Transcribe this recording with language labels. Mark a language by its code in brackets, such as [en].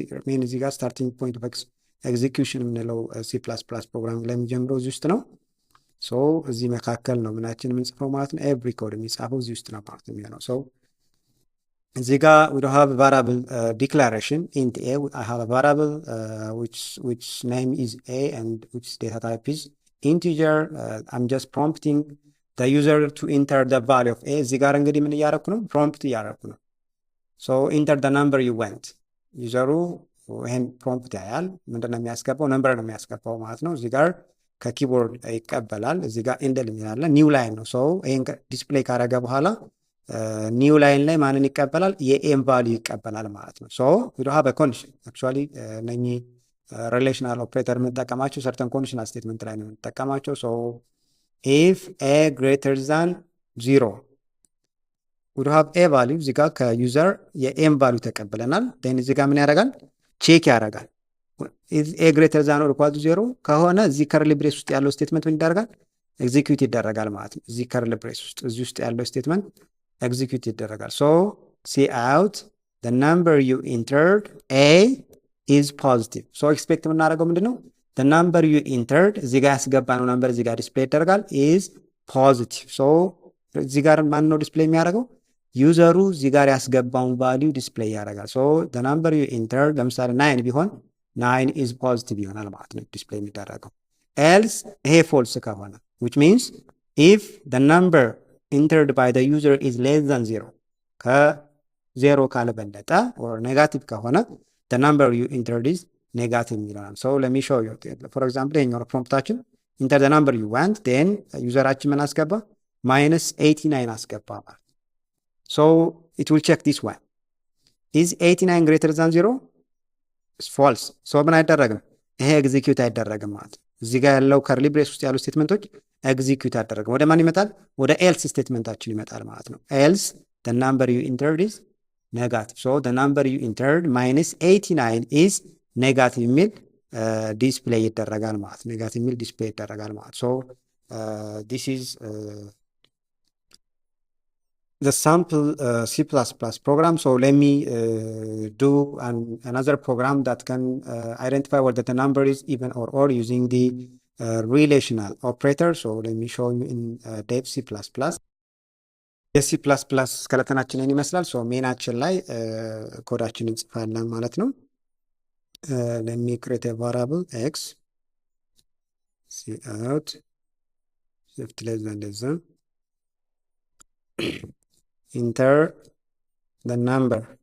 [am] ሜን እዚህ ጋር ስታርቲንግ ፖይንት ኦፍ ኤግዚኪዩሽን የምንለው ሲ ፕላስ ፕላስ ፕሮግራም ላይ የሚጀምረው እዚህ ውስጥ ነው። ሶ እዚህ መካከል ነው ምናችን የምንጽፈው ማለት ነው። ኤቭሪ ኮድ የሚጻፈው እዚህ ውስጥ ነው ማለት ነው የሚሆነው። ሶ እዚህ ጋር [en] we don't have a variable declaration int a. I have a variable which name is a and which data type is integer. I'm just prompting the user to enter the value of a. [am] እዚህ ጋር እንግዲህ ምን እያደረኩ ነው? ፕሮምፕት እያደረኩ ነው። ሶ [en] enter the number you want. [am] ዩዘሩ ይሄን ፕሮምፕት ያያል። ምንድነው የሚያስገባው? ነምበር ነው የሚያስገባው ማለት ነው። እዚህ ጋር ከኪቦርድ ይቀበላል። እዚህ ጋር ኢንደል የሚላለ ኒው ላይን ነው። ሶ ይሄን ዲስፕሌይ ካደረገ በኋላ ኒው ላይን ላይ ማንን ይቀበላል? የኤም ቫልዩ ይቀበላል ማለት ነው። [en] ሶ ዊ ዶንት ሃቭ አ ኮንዲሽን አክቹዋሊ [am] እነኚህ ሪሌሽናል ኦፕሬተር የምንጠቀማቸው ሰርተን ኮንዲሽናል ስቴትመንት ላይ ነው የምንጠቀማቸው። [en] ሶ ኢፍ ኤ ግሬተር ዛን 0 ዊ ዶንት ሃቭ ኤ ቫልዩ። [am] እዚህ ጋር ከዩዘር የኤም ቫልዩ ተቀብለናል። ዴን እዚህ ጋር ምን ያደርጋል? ቼክ ያደርጋል። [en] ኤ ግሬተር ዛን ኦር ኢኳል ቱ 0 [am] ከሆነ እዚህ ከርሊ ብሬስ ውስጥ ያለው ስቴትመንት ምን ይደረጋል? ኤግዚኪዩት ይደረጋል ማለት ነው። እዚህ ከርሊ ብሬስ ውስጥ እዚህ ውስጥ ያለው ስቴትመንት ኤግዚኪዩት ይደረጋል። ሶ ሲ አውት [en] the number you entered A is positive. So expect [am] የምናደርገው ምንድን ነው? [en] the number you entered [am] እዚህ ጋር ያስገባነው ነምበር እዚህ ጋር ዲስፕሌይ ይደረጋል [en] is positive. [am] so እዚህ ጋር ማን ነው ዲስፕሌይ የሚያደርገው? ዩዘሩ እዚህ ጋር ያስገባውን ቫልዩ ዲስፕሌይ ያደርጋል። [en] so the number you entered [am] ለምሳሌ 9 ቢሆን [en] 9 is positive [am] ይሆናል ማለት ነው ዲስፕሌይ የሚደረገው። [en] else [am] ይሄ ፎልስ ከሆነ [en] which means if the number entered by the user is less than 0 [am] ከዜሮ ካልበለጠ [en] or [am] ኔጋቲቭ ከሆነ [en] the number you entered is [am] ኔጋቲቭ ይሆናል። [en] so let me show you for example [am] ይሄኛው ፕሮምፕታችን [en] enter the number you want then [am] ዩዘራችን ምን አስገባ? [en] -89 [am] አስገባ ማለት [en] so it will check this one is 89 greater than 0 is false so [am] ምን አይደረግም? ይሄ ኤግዚኪዩት አይደረግም ማለት እዚህ ጋር ያለው ከርሊ ብሬስ ውስጥ ያሉ ስቴትመንቶች ኤግዚኪዩት አይደረግም። ወደ ማን ይመጣል? ወደ ኤልስ ስቴትመንታችን ይመጣል ማለት ነው። ኤልስ [en] the number you entered is negative so the number you entered -89 is negative [am] የሚል ዲስፕሌይ ይደረጋል ማለት [en] ኔጋቲቭ የሚል ዲስፕሌይ ይደረጋል ማለት so this is the sample C++ program. So let me do another program that can identify whether the number is even or odd using the relational operator. So let me show you in dev C++. [am] የሲ ፕላስ ፕላስ ስኬለተናችንን ይመስላል። ሶ ሜናችን ላይ ኮዳችን እንጽፋለን ማለት ነው። [en] let me create a variable x cout shift less than enter the number